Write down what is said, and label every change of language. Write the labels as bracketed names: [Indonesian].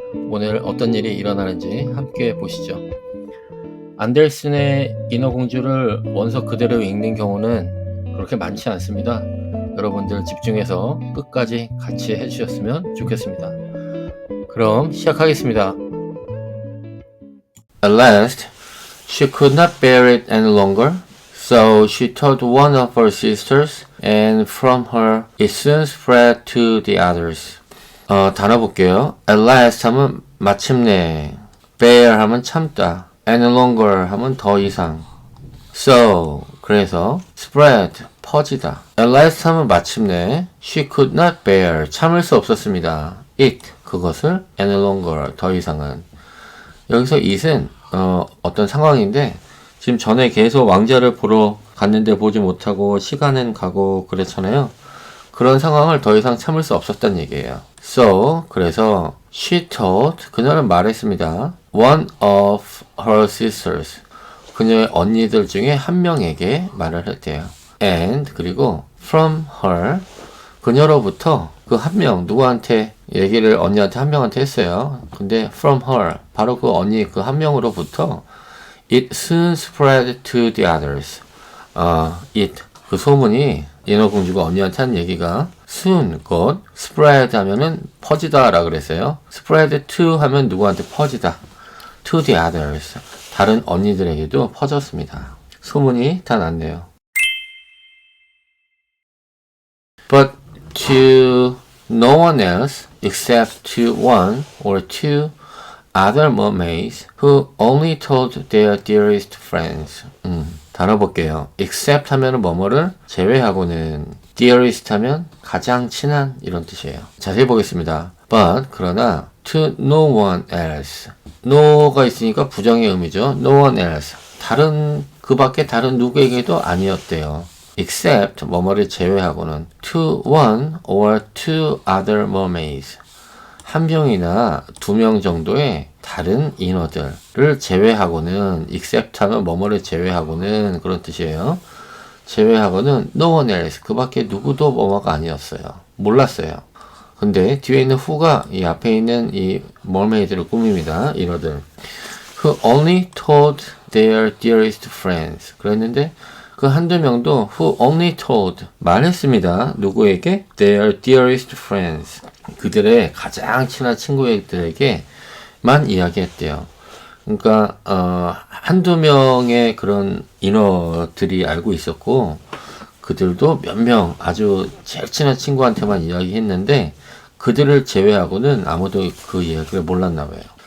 [Korean] 오늘 어떤 일이 일어나는지 함께 보시죠. 안델슨의 인어공주를 원서 그대로 읽는 경우는 그렇게 많지 않습니다. 여러분들 집중해서 끝까지 같이 해주셨으면 좋겠습니다. 그럼 시작하겠습니다. [English] At last, she could not bear it any longer, so she told one of her sisters, and from her it soon spread to the others. [Korean] 단어 볼게요. [English] At last [Korean] 하면 마침내, bear 하면 참다, [English] any longer [Korean] 하면 더 이상, so 그래서 spread 퍼지다. [English] At last [Korean] 하면 마침내, [English] she could not bear [Korean] 참을 수 없었습니다. it 그것을 [English] any longer [Korean] 더 이상은. 여기서 it은 어떤 상황인데 지금 전에 계속 왕자를 보러 갔는데 보지 못하고 시간은 가고 그랬잖아요. 그런 상황을 더 이상 참을 수 없었다는 얘기예요. So 그래서 [English] she told [Korean] 그녀는 말했습니다. [English] One of her sisters [Korean] 그녀의 언니들 중에 한 명에게 말을 했대요. And 그리고 [English] from her [Korean] 그녀로부터 그 한 명 누구한테 얘기를 언니한테 한 명한테 했어요. 근데 [English] from her [Korean] 바로 그 언니 그 한 명으로부터 [English] it soon spread to the others. [Korean] it 그 소문이 인어공주가 언니한테 한 얘기가 soon 곧 spread 하면은 퍼지다라 그랬어요. [English] spread to [Korean] 하면 누구한테 퍼지다. [English] to the others [Korean] 다른 언니들에게도 퍼졌습니다. 소문이 다 났네요. [English] But to no one else except to one or two other mermaids who only told their dearest friends. [Korean] 단어 볼게요. except 하면은 뭐뭐를 제외하고는 dearest 하면 가장 친한 이런 뜻이에요. 자세히 보겠습니다. [English] But [Korean] 그러나 [English] to no one else. [Korean] no가 있으니까 부정의 의미죠. [English] no one else. [Korean] 다른 그 밖에 다른 누구에게도 아니었대요. except 뭐뭐를 제외하고는 [English] to one or two other mermaids [Korean] 한 명이나 두 명 정도의 다른 인어들을 제외하고는 except 하면 뭐뭐를 제외하고는 그런 뜻이에요. 제외하고는 [English] no one else [Korean] 그 밖에 누구도 뭐뭐가 아니었어요. 몰랐어요. 근데 뒤에 있는 who가 이 앞에 있는 이 mermaid를 꾸밉니다. 인어들. [English] who only told their dearest friends [Korean] 그랬는데 그 한두 명도 [English] who only told [Korean] 말했습니다. 누구에게? [English] Their dearest friends. [Korean] 그들의 가장 친한 친구들에게만 이야기했대요. 그러니까 한두 명의 그런 인어들이 알고 있었고 그들도 몇 명 아주 제일 친한 친구한테만 이야기했는데 그들을 제외하고는 아무도 그 이야기를 몰랐나 봐요.